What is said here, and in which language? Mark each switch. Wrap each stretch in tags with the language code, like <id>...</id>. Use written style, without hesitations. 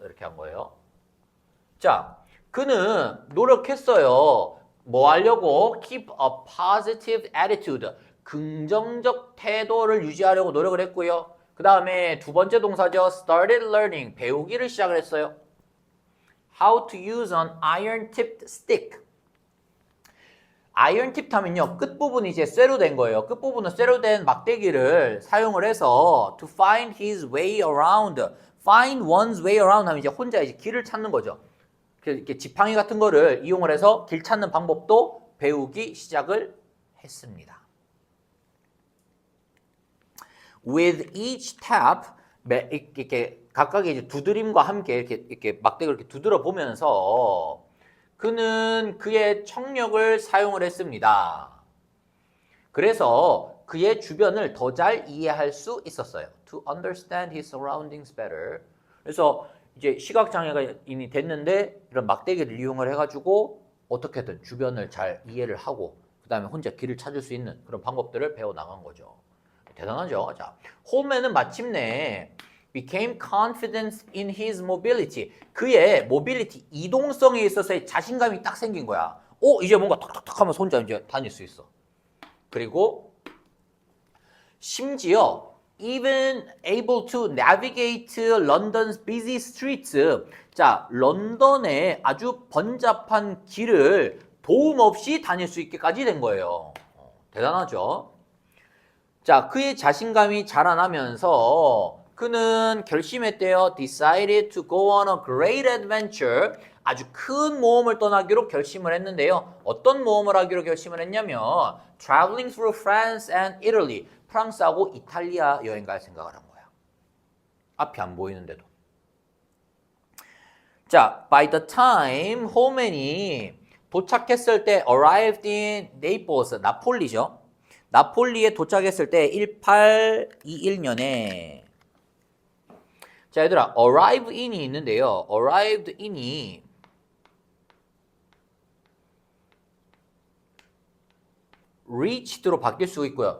<ko>이렇게 한 거예요. 자, 그는 노력했어요. 뭐 하려고?</ko> <en>Keep a positive attitude.</en> <ko>긍정적 태도를 유지하려고 노력을 했고요. 그 다음에 두 번째 동사죠.</ko> <en>Started learning.</en> <ko>배우기를 시작을 했어요.</ko> <en>How to use an iron-tipped stick.</en> <ko>아이언-팁 하면요. 끝부분이 이제 쇠로 된 거예요. 끝부분은 쇠로 된 막대기를 사용을 해서</ko> <en>to find his way around.</en> <ko>Find one's way around 하면 이제 혼자 이제 길을 찾는 거죠. 이렇게 지팡이 같은 거를 이용을 해서 길 찾는 방법도 배우기 시작을 했습니다.</ko> <en>With each tap,</en> <ko>이렇게 각각의 이제 두드림과 함께 이렇게 막대기를 이렇게 두드려 보면서 그는 그의 청력을 사용을 했습니다. 그래서 그의 주변을 더 잘 이해할 수 있었어요.</ko> <en>To understand his surroundings better.</en> <ko>그래서 이제 시각장애인이 됐는데 이런 막대기를 이용을 해가지고 어떻게든 주변을 잘 이해를 하고 그 다음에 혼자 길을 찾을 수 있는 그런 방법들을 배워나간 거죠. 대단하죠. 자, 홀맨은 마침내</ko> <en>became confident in his mobility.</en> <ko>그의 mobility, 이동성에 있어서의 자신감이 딱 생긴 거야. 이제 뭔가 탁탁탁 하면서 혼자 이제 다닐 수 있어. 그리고 심지어</ko> <en>even able to navigate London's busy streets.</en> <ko>자, 런던의 아주 번잡한 길을 도움 없이 다닐 수 있게까지 된 거예요. 대단하죠. 자, 그의 자신감이 자라나면서 그는 결심했대요.</ko> <en>Decided to go on a great adventure.</en> <ko>아주 큰 모험을 떠나기로 결심을 했는데요. 어떤 모험을 하기로 결심을 했냐면</ko> <en>Traveling through France and Italy.</en> <ko>프랑스하고 이탈리아 여행 갈 생각을 한 거야. 앞이 안 보이는데도.</ko> <en>자, by the time</en> <ko>홀맨이 도착했을 때</ko> <en>arrived in Naples,</en> <ko>나폴리죠. 나폴리에 도착했을 때 1821년에 자 얘들아 arrive in이 있는데요. arrived in이 reached로 바뀔 수 있고요.</ko>